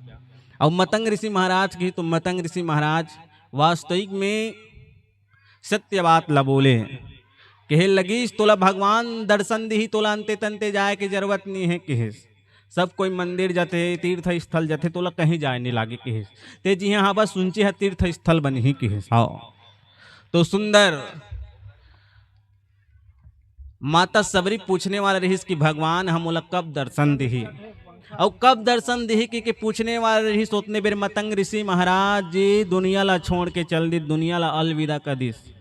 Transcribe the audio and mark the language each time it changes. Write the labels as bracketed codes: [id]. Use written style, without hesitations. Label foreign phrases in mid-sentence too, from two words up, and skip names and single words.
[hne] और मतंग ऋषि महाराज की तो मतंग ऋषि महाराज वास्तविक में सत्य बात ला बोले। कहे लगिस तोला भगवान दर्शन दी, तोला अंते तंते जाए के जरूरत नहीं है कहिस। सब कोई मंदिर जाते, तीर्थ स्थल जाते, तोला कहीं जाए नहीं लागे कहिस। ते जी हाँ बस ऊंचे है तीर्थ स्थल बनी ही कहिस। हाँ तो सुंदर माता सबरी पूछने वाला रहिस कि भगवान हमोला कब दर्शन दी और कब दर्शन दी कि पूछने वाला रहिस। उतने बेर मतंग ऋषि महाराज जी दुनिया ला छोड़ के चल दी, दुनिया ला अलविदा कर दिस।